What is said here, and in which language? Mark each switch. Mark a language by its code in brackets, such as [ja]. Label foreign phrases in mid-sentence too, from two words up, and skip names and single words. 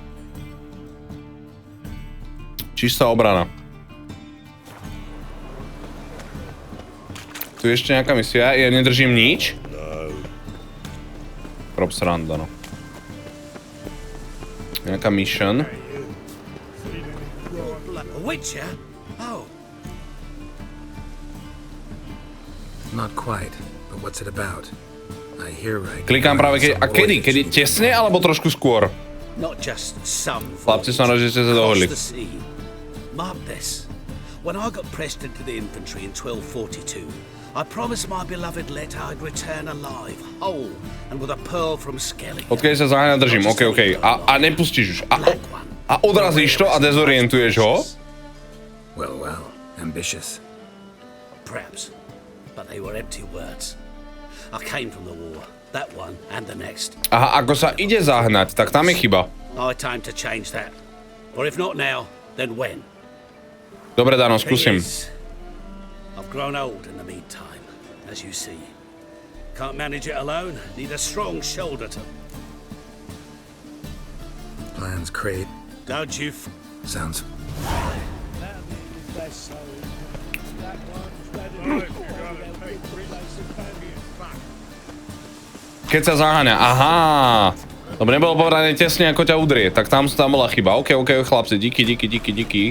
[sk] Čistá obrana. Tu je ešte nejaká misia, ja nedržím nič. Prop srand, Dano. Nejaká mission. [en] Not quite, but what's it about? I hear right. [sk] Klikám práve kedy? Kedy tesne, alebo trošku skôr? Chlapci som rád, že ste sa dohodli. [en] Mark this. When I got pressed into the infantry in 1242, I promised my beloved Let I'd return alive, whole, and with a pearl from Skelly. [sk] Odkiaľ sa zaháňa držím, okej. A nepustíš už. A odrazíš to a dezorientuješ ho? [en] Well, ambitious. Perhaps, but they were empty words. I came from the war, that one and the next. [sk] Aha, ako sa ide zahnať, tak tam je chyba. [en] High time to change that. Or if not now, then when? Dobre, Dano, skúsim. I've grown old in the meantime, as you see. Can't manage it alone, need a strong shoulder to... Plans crate. Don't you Sounds... [sk] Keď sa zaháňa, aha. Dobre, nebolo povedané tesne, ako ťa udrie, tak tam bola chyba. OK, chlapci, díky.